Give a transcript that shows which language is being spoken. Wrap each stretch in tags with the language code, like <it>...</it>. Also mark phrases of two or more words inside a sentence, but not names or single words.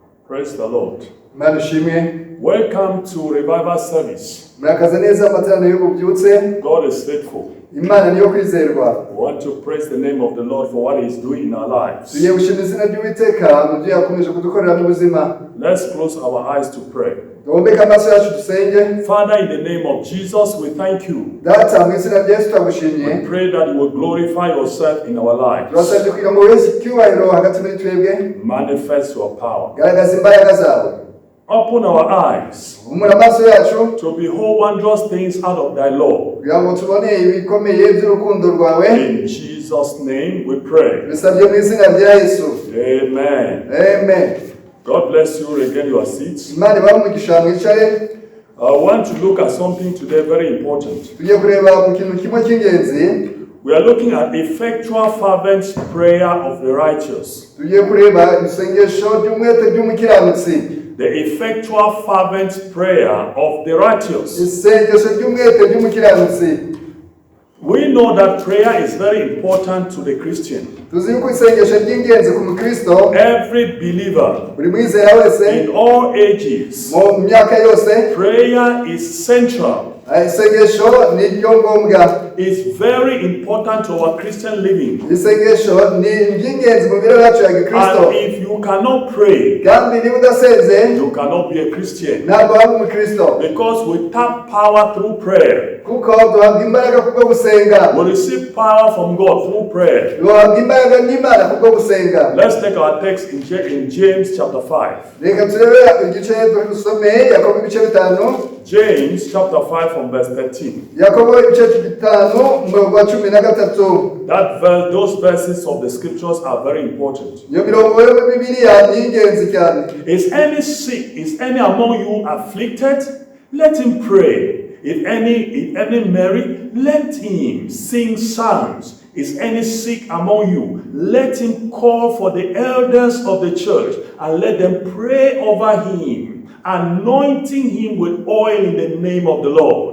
<en>Praise the Lord.</en> <rw>Manishimwe.</rw> <en>Welcome to Revival Service.</en> <rw>Murakaza neza amateraniro y'ububyutse.</rw> <en>God is faithful.</en> <rw>Imana niyo kwizerwa.</rw> <en>We want to praise the name of the Lord for what He is doing in our lives.</en> <rw>Tugiye gushima izina ry'Uwiteka mu byo yakomeje kudukorera mu buzima.</rw> <en>Let's close our eyes to pray.</en> <rw>Tuombeke amaso yacu dusenge.</rw> <en>Father, in the name of Jesus, we thank you.</en> <rw>Data mu izina rya Yesu turagushimye.</rw> <en>We pray that you will glorify yourself in our lives.</en> <rw>Turasabye kugira ngo wese icyubahiro hagati muri twebwe.</rw> <en>Manifest your power.</en> <rw>Garagaza imbaraga zawe.</rw> <en>Open our eyes</en> <rw>Umura amaso yacu</rw> <en>to behold wondrous things out of thy law.</en> <rw>kugira ngo tubone ibikomeye by'urukundo rwawe.</rw> <en>In Jesus' name we pray.</en> <rw>Bisabye mu izina rya Yesu.</rw> <en>Amen.</en> <rw>Amen.</rw> <en>God bless you. Regain your seats.</en> <rw>Imana ibahe umugisha mwicare.</rw> <en>I want to look at something today very important.</en> <rw>Tugiye kureba mu kintu kimwe cy'ingenzi.</rw> <en>We are looking at effectual fervent prayer of the righteous.</en> <rw>Tugiye kureba isengesho ry'umwete ry'umukiranutsi.</rw> <en>The effectual fervent prayer of the righteous.</en> <rw>Isengesho ry'umwete ry'umukiranutsi.</rw> <en>We know that prayer is very important to the Christian.</en> <rw>Tuzi yuko isengesho ry'ingenzi ku mukristo.</rw> <en>Every believer</en> <rw>Buri mwizera wese</rw> <en>in all ages,</en> <rw>mu myaka yose</rw> <en>prayer is central.</en> <rw>Isengesho ni ryo ngombwa.</rw> <en>It's very important to our Christian living.</en> <rw>Isengesho ni ry'ingenzi mu mibereho yacu ya gikristo.</rw> <en>And if you cannot pray,</en> <rw>kandi niba udasenze</rw> <en>you cannot be a Christian.</en> <rw>ntabwo waba umukristo.</rw> <en>Because we tap power through prayer.</en> <rw>kuko duhabwa imbaraga kubwo gusenga.</rw> <en>We receive power from God through prayer.</en> <rw>duhabwa imbaraga n'Imana kubwo gusenga.</rw> <en>Let's take our text in James chapter 5.</en> <rw>Reka turebe igice dusomeye Yakobo ibice 5.</rw> <en>James chapter 5 from verse 13.</en> <rw>Yakobo ibice 5 umurongo wa 13.</rw> <en>That verse, those verses of the scriptures are very important.</en> <rw>Iyo mirongo yo mu Bibiliya ni ingenzi cyane.</rw> <en>Is any sick? Is any among you afflicted? Let him pray. If any merry, let him sing psalms. Is any sick among you? Let him call for the elders of the church and let them pray over him, anointing him with oil in the name of the Lord.</en>